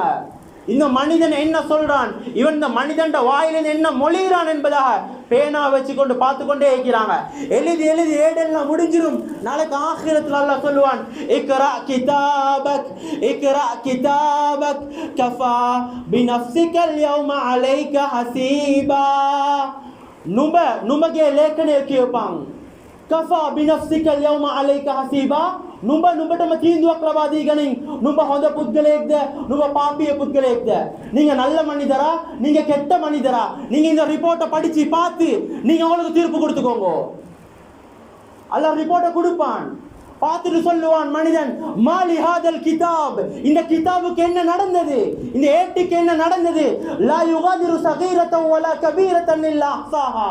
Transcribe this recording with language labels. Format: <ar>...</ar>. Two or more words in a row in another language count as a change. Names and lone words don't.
<ta>இந்த மனிதன் என்ன சொல்றான், இவன் இந்த மனிதன் வாயிலிருந்து என்ன மொழிகிறான் என்பதாக பேனா வச்சுக்கொண்டு பார்த்து கொண்டே இருக்கிறாங்க. எழுதி எழுதி ஏடெல்லாம் முடிஞ்சிடும். நாளைக்கு ஆகிரத்தில் அல்லாஹ் சொல்லுவான்,</ta> <ar>اقرأ كتابك اقرأ كتابك كفى بنفسك اليوم عليك حسيبا.</ar> <si>නුඹගේ ලේඛනය කියවපන්.</si> <ar>كفى بنفسك اليوم عليك حسيبا.</ar> <si>නුඹටම තීන්දුවක් ලබා දී ගනින්. නුඹ හොඳ පුද්ගලයෙක්ද, නුඹ පාපිය පුද්ගලයෙක්ද,</si> <ta>நீங்க நல்ல மனிதரா, நீங்க கெட்ட மனிதரா, நீங்க இந்த ரிப்போர்ட்டை படிச்சு பார்த்து நீங்க உங்களுக்கு தீர்ப்பு கொடுத்துக்கோங்க. அல்லாஹ் ரிப்போர்ட்டை கொடுப்பான். பார்த்துட்டு சொல்லுவான் மனிதன்,</ta> <ar>مال هذا الكتاب,</ar> <ta>இந்த கிதாபுக்கு என்ன நடந்தது, இந்த ஏட்டுக்கு என்ன நடந்தது,</ta> <ar>لا يغادر صغيرة ولا كبيرة إلا أحصاها.</ar>